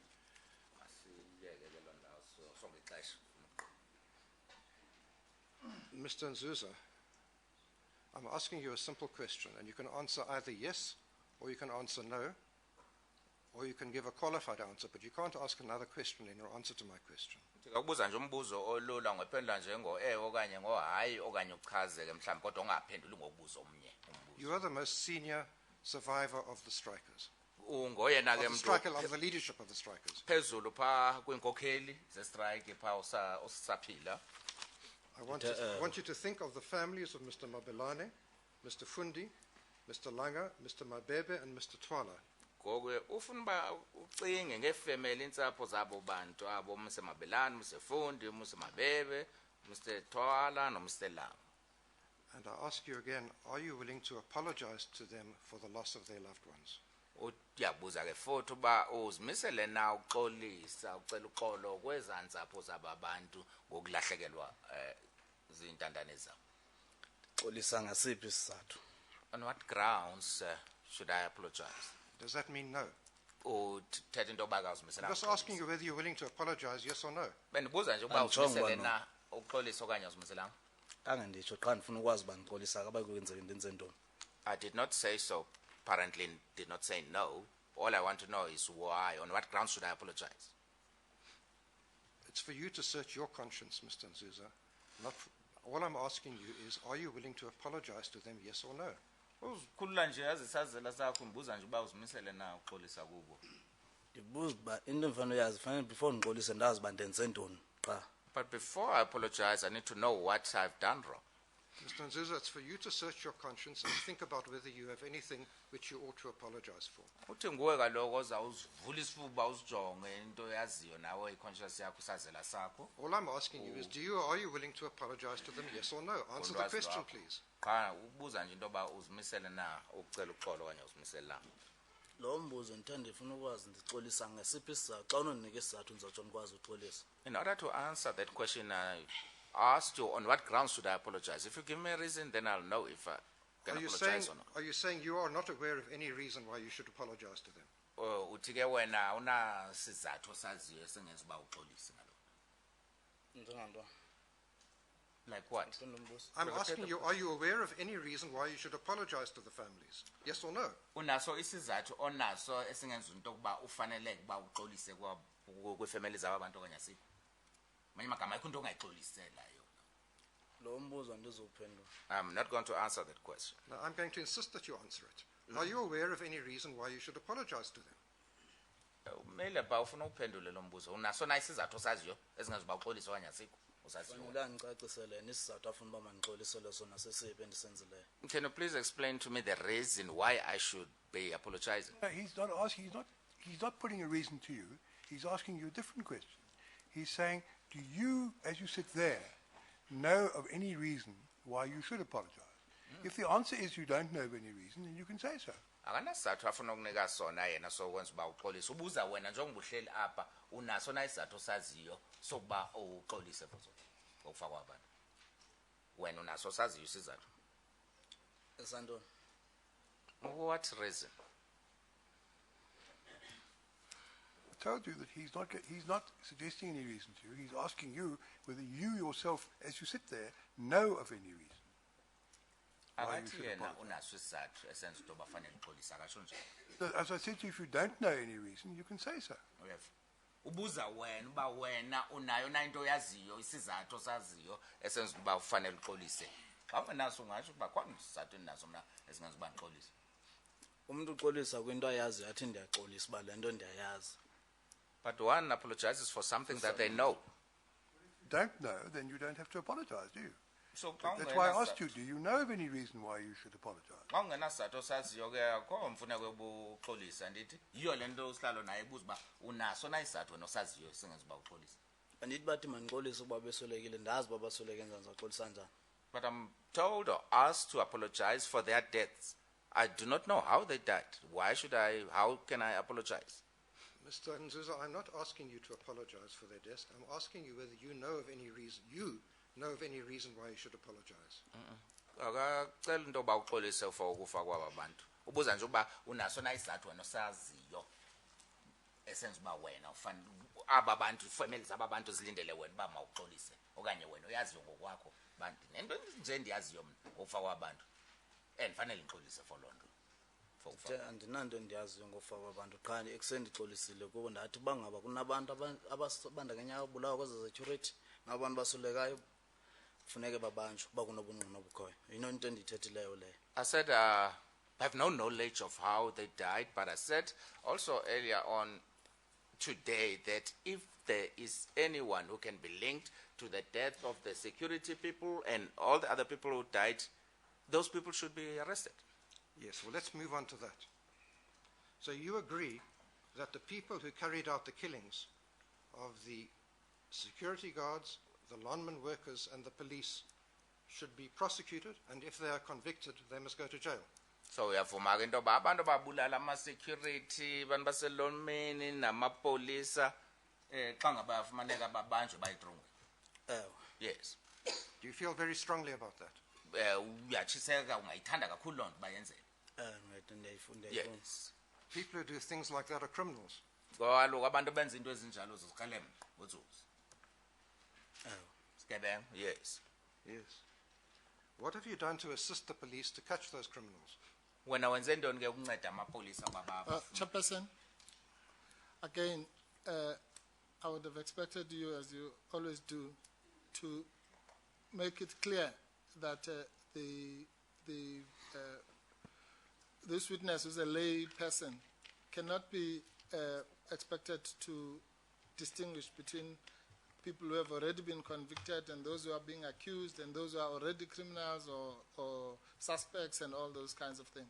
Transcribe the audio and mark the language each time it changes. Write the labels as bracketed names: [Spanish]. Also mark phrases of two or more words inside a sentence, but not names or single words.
[English] Mr. Nzuza, I'm asking you a simple question, and you can answer either yes, or you can answer no, or you can give a qualified answer, but you can't ask another question in your answer to my question. [Xhosa] Ndikakubuza nje umbuzo olula ngephendula nje okanye hayi okanye uchazeke mhlawumbe kodwa ungaphenduli ngokubuza omnye umbuzo. [English] You are the most senior survivor of the strikers, [Xhosa] Ungoyena ke [English] of the leadership of the strikers. [Xhosa] phezulu pha kwinkokheli ze-strike pha usaphila. [English] I want you to think of the families of Mr. Mabelane, Mr. Fundi, Mr. Langa, Mr. Mabebe, and Mr. Twala. [Xhosa] Ngokwe ufuna uba ucinge ngefamily intsapho zabo bantu abo Mr. Mabelane, Mr. Fundi, Mr. Mabebe, Mr. Twala no Mr. Langa. [English] And I ask you again, are you willing to apologize to them for the loss of their loved ones? [Xhosa] Uyabuza ke futhi uba uzimisele na uxolisa ucela uxolo kweza ntsapho zaba bantu ngokulahlekelwa zintandane zabo. Xolisa ngasiphi isizathu? [English] On what grounds should I apologize? Does that mean no? [Xhosa] Uthetha into yoba [English] I'm [Xhosa] uzimisele. [English] just asking you whether you're willing to apologize, yes or no. [Xhosa] Bendibuza nje uba uzimisele na uxolisa okanye uzimisela. Ange nditsho qha ndifuna ukwazi uba ndixolisa akabe kwenzeka into enzentoni. [English] I did not say so. Apparently did not say no. All I want to know is why, on what grounds should I apologize? It's for you to search your conscience, Mr. Nzuza. All I'm asking you is, are you willing to apologize to them, yes or no? [Xhosa] Uzikhulula nje yazisazela sakho ndibuza nje uba uzimisele na uxolisa kubo. Ndibuza uba into endifana uyazi fanele before ndixolise ndazi uba ndenze ntoni qha. [English] But before I apologize, I need to know what I've done wrong. Mr. Nzuza, it's for you to search your conscience and think about whether you have anything which you ought to apologize for. [Xhosa] Uthi nguwe kaloku oza uzivula isifuba uzijonge into yaziyo nawe i-conscience yakho usazela sakho. [English] All I'm asking you is, are you willing to apologize to them, yes or no? Answer the question, please. [Xhosa] Qha ubuza nje into yoba uzimisele na ukucela uxolo okanye uzimisela. Lo mbuzo ndithanda ndifuna ukwazi ndixolisa ngesiphi isizathu xa unondinika isizathu ndizotsho ndikwazi uxolisa. [English] In order to answer that question, I asked you on what grounds should I apologize. If you give me a reason, then I'll know if I can apologize or not. Are you saying you are not aware of any reason why you should apologize to them? [Xhosa] Uthi ke wena unasizathu osaziyo esengenza uba uxolise ngalokho. Njengantoni? [English] Like what? I'm asking you, are you aware of any reason why you should apologize to the families? Yes or no? [Xhosa] Unaso isizathu onaso esengenza into yokuba ufanele ukuba uxolise kwifamily zabo abantu okanye asiphi? Manye magama ayikho into ongayixolisela yona. Lo mbuzo andizuphendula. [English] I'm not going to answer that question. No, I'm going to insist that you answer it. Are you aware of any reason why you should apologize to them? [Xhosa] Umele ba ufuna uphendule lo mbuzo. Unaso na isizathu osaziyo esingenza uba uxolise okanye asikho? Fanele andicacisele isizathu afuna uba mandixolisele sona sesiphi endisenzileyo. [English] Can you please explain to me the reason why I should be apologizing? No, he's not asking, he's not putting a reason to you. He's asking you a different question. He's saying, do you, as you sit there, know of any reason why you should apologize? If the answer is you don't know of any reason, then you can say so. [Xhosa] Akanasizathu afuna ukunika sona yena sokwenza uba uxolise. Ubuza wena njengoba uhleli apha unaso na isizathu osaziyo sokuba uxolise futhi ngokufa kwabantu. Wena unaso saziyo isizathu. Esantoni? [English] What reason? I told you that he's not suggesting any reason to you. He's asking you whether you yourself, as you sit there, know of any reason. [Xhosa] Akathi yena unaso isizathu esenza into yoba fanele uxolise akasho nje. [English] As I said to you, if you don't know any reason, you can say so. [Xhosa] Ubuza wena uba wena unayo na into yaziyo isizathu osaziyo esenza uba ufanele uxolise. Xa unaso ungasho uba khona isizathu endinaso mina esingenza uba ngixolise. Umuntu uxolisa kwinto ayaziyo athi ndiyaxolisa uba le nto ndiyayazi. [English] But one apologizes for something that they know. Don't know, then you don't have to apologize, do you? So that's why I asked you, do you know of any reason why you should apologize? [Xhosa] Xa ungenasizathu osaziyo ke akho mfuneko yokuxolisa ndithi yiyo le nto usihlalo naye ebuza uba unaso na isizathu wena osaziyo esingenza uba uxolise. Andithi bathi mandixolise ukuba beswelekile ndazi uba basweleke njani ndizaxolisa njani. [English] But I'm told or asked to apologize for their deaths. I do not know how they died. Why should I? How can I apologize? Mr. Nzuza, I'm not asking you to apologize for their deaths. I'm asking you whether you know of any reason why you should apologize. [Xhosa] Akacela into yoba uxolise for ukufa kwaba bantu. Ubuza nje uba unaso na isizathu wena osaziyo esenza uba wena ufana aba bantu family zaba bantu zilindele wena uba mawuxolise okanye wena uyaziyo ngokwakho bantu nento nje ndiyaziyo mina ngokufa kwabantu fanele ngixolise for loo nto. Andinanto endiyaziyo ngokufa kwabantu qha ekusendixolisile kubo ndathi bangaba kunabantu abandakanya abulawa kweze security ngabantu basulekayo kufuneke babanjwe uba kunobungqina obukhoyo yino into endiyithethileyo leyo. [English] I said I have no knowledge of how they died, but I said also earlier on today that if there is anyone who can be linked to the death of the security people and all the other people who died, those people should be arrested. Yes, well, let's move on to that. So you agree that the people who carried out the killings of the security guards, the Lonmin workers, and the police should be prosecuted, and if they are convicted, they must go to jail. [Xhosa] So uyavuma ke into yoba abantu ababulala ama-security abantu baselonmini namapolisa xa ngaba yafumaneka babanjwe bayitrunge. [English] Yes. Do you feel very strongly about that? [Xhosa] Uyatshiseka ungayithanda kakhulu loo nto bayenzele. [English] Yes. People who do things like that are criminals. [Xhosa] Ngoba kaloku abantu benza into ezinjalo zizikrelemnqa ngotsuzi. Sigebenga. [English] Yes. Yes. What have you done to assist the police to catch those criminals? [Xhosa] Wena wenze ntoni ke ukunceda amapolisa baba? [English] Chairperson, again, I would have expected you, as you always do, to make it clear that this witness, who's a lay person, cannot be expected to distinguish between people who have already been convicted and those who are being accused and those who are already criminals or suspects and all those kinds of things.